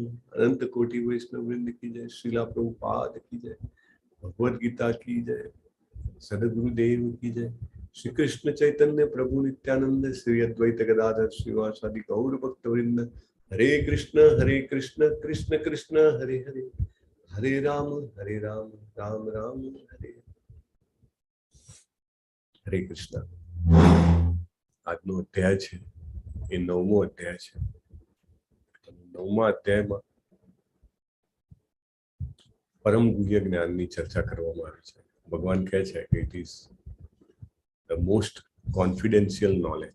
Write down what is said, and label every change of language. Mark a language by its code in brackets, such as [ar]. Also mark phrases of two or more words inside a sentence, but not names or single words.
[hi] अनन्त कोटि वैष्णव वृन्द की जय, श्रील प्रभुपाद की जय, भगवद् गीता की जय, सद्गुरु देव की जय, श्री कृष्ण चैतन्य प्रभु नित्यानन्द, श्री अद्वैत गदाधर श्रीवासादि गौर भक्त वृन्द. [sa] हरे कृष्ण, कृष्ण कृष्ण, हरे हरे, हरे राम, राम राम, हरे हरे कृष्ण. [gu] આજનો અધ્યાય છે એ 9મો અધ્યાય છે. 9મા અધ્યાયમાં પરમ ગુહ્ય જ્ઞાનની ચર્ચા કરવામાં આવી છે. ભગવાન કહે છે કે [en] it is the most confidential knowledge.